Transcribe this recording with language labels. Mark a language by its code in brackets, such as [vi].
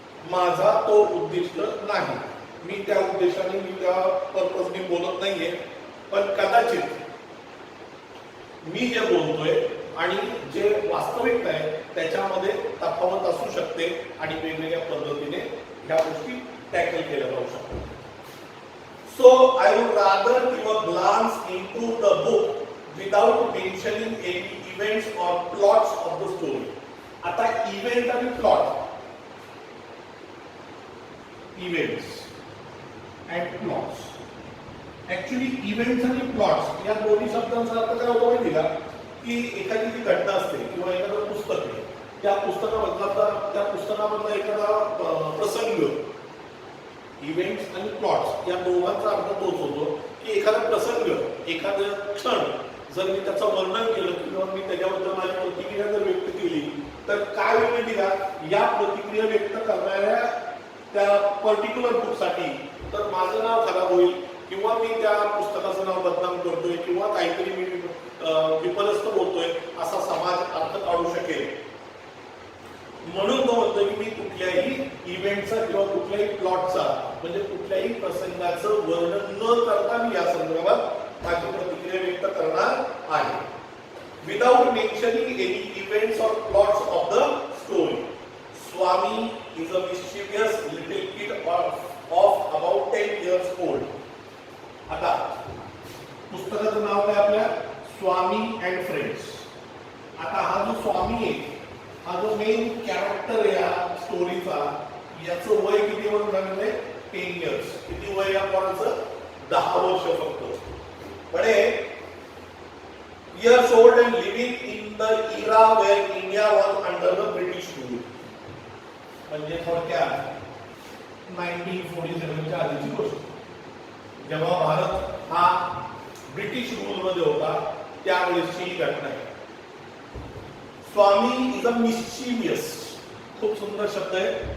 [mr] माझा तो उद्देश नाही, मी त्या उद्देशाने, मी त्या पर्पजने बोलत नाहीये, पण कदाचित मी जे बोलतोय आणि जे वास्तविकता आहे त्याच्यामध्ये तफावत असू शकते आणि वेगवेगळ्या पद्धतीने ह्या गोष्टी टॅकल केल्या जाऊ शकतात. [en] So I would rather give a glance into the book without mentioning any events or plots of the story. [mr] आता इव्हेंट आणि plot, [en] Events and plots. [mr] Actually events आणि प्लॉट्स या दोन्ही शब्दांचा अर्थ काय होतो माहिती का? की एखादी जी घटना असते किंवा एखादं पुस्तक आहे, त्या पुस्तकामधला एखादा प्रसंग, इव्हेंट्स आणि प्लॉट्स या दोघांचा अर्थ तोच होतो की एखादा प्रसंग, एखादा क्षण जर मी त्याचं वर्णन केलं किंवा मी त्याच्याबद्दल माझी प्रतिक्रिया जर व्यक्त केली, तर काय होईल माहिती का? या प्रतिक्रिया व्यक्त करणाऱ्या त्या पर्टिक्युलर बुकसाठी तर माझं नाव खराब होईल किंवा मी त्या पुस्तकाचं नाव बदनाम करतोय किंवा काहीतरी मी विपरस्त बोलतोय असा समाज अर्थ काढू शकेल. म्हणून तो म्हणतो की मी कुठल्याही इव्हेंटचा किंवा कुठल्याही प्लॉटचा म्हणजे कुठल्याही प्रसंगाचं वर्णन न करता मी या संदर्भात माझी प्रतिक्रिया व्यक्त करणार आहे. [en] Without mentioning any events और plots of the story. Swami is a mischievous little kid of about 10 years old. [mr] आता पुस्तकाचं नाव काय आपल्या? स्वामी अँड फ्रेंड्स. आता हा जो स्वामी आहे, हा जो मेन कॅरेक्टर या स्टोरीचा, याचं वय किती म्हणून सांगितलंय? 10 years. किती वय या पोराचं? 10 वर्ष फक्त. पण [en] years old and living in the era where India was under the British rule. [mr] म्हणजे थोडक्यात 1947 च्या आधीची गोष्ट, जेव्हा भारत हा ब्रिटिश रूल मध्ये होता त्यावेळेसची ही घटना आहे. [en] Swami is a mischievous. [mr] खूप सुंदर शब्द आहे.